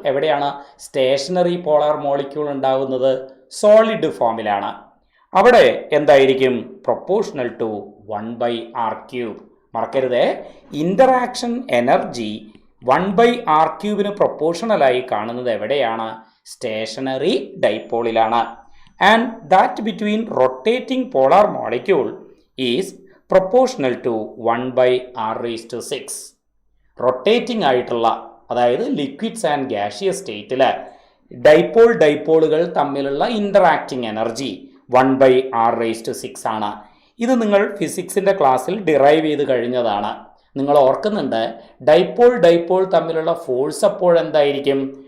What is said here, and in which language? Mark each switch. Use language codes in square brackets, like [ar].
[ml] എവിടെയാണ് stationery polar molecule ഉണ്ടാകുന്നത്? Solid ഫോമിലാണ്. അവിടെ എന്തായിരിക്കും? [en] Proportional to 1/r³. [ml] മറക്കരുതേ, ഇൻ്ററാക്ഷൻ എനർജി 1/r³ പ്രൊപ്പോർഷണലായി കാണുന്നത് എവിടെയാണ്? Stationery ഡൈപോളിലാണ്. [en] And that between rotating polar molecule is proportional to 1/r⁶. [ml] Rotating ആയിട്ടുള്ള, അതായത് ലിക്വിഡ്സ് ആൻഡ് ഗ്യാഷിയസ് സ്റ്റേറ്റിൽ ഡൈപോളുകൾ തമ്മിലുള്ള ഇൻ്ററാക്റ്റിംഗ് എനർജി 1/r⁶ ആണ്. ഇത് നിങ്ങൾ ഫിസിക്സിൻ്റെ ക്ലാസ്സിൽ ഡിറൈവ് ചെയ്ത് കഴിഞ്ഞതാണ്. നിങ്ങൾ ഓർക്കുന്നുണ്ട്, ഡൈപോൾ തമ്മിലുള്ള ഫോഴ്സ് അപ്പോൾ എന്തായിരിക്കും?